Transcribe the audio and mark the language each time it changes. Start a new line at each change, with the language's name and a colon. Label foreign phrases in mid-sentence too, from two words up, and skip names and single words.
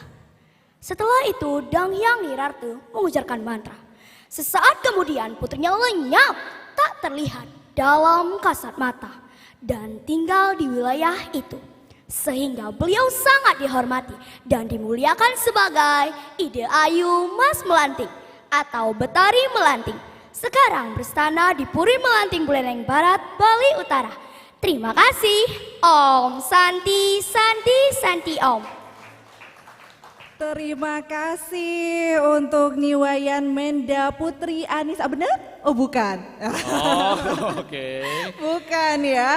Indonesian: Setelah itu Dang Hyang Nirarte mengujarkan mantra. Sesaat kemudian putrinya lenyap, tak terlihat dalam kasat mata dan tinggal di wilayah itu. Sehingga beliau sangat dihormati dan dimuliakan sebagai Ide Ayu Mas Melanting atau Betari Melanting. Sekarang berstana di Puri Melanting Buleleng Barat, Bali Utara. Terima kasih.
Balinese: Om Santi Santi Santi Om.
Indonesian: Terima kasih untuk Niwayan Menda Putri Anissa, benar? Oh bukan. Oh, oke. Bukan ya.